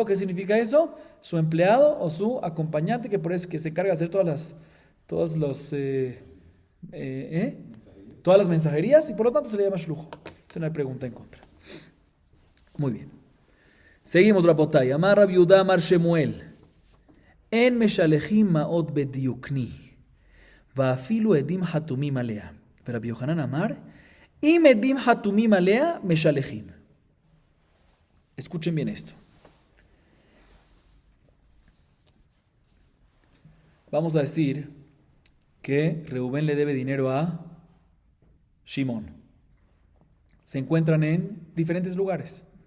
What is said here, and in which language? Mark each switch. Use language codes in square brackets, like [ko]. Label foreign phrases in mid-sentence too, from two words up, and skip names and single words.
[es] ¿Qué significa eso? Su empleado o su acompañante, que por eso que se encarga de hacer todas las mensajerías, y por lo tanto se le llama shlujo. Eso no hay pregunta en contra. Muy bien. Seguimos, Rabotay. [he] אמר רבי יהודה אמר שמואל. אין משלחין מעות בדיוקני, ואפילו עדים חתומים עליה. רבי יוחנן אמר אם עדים חתומים עליה משלחין. [es] Escuchen bien esto. Vamos a decir que Reubén le debe dinero a Shimón. Se encuentran en diferentes lugares.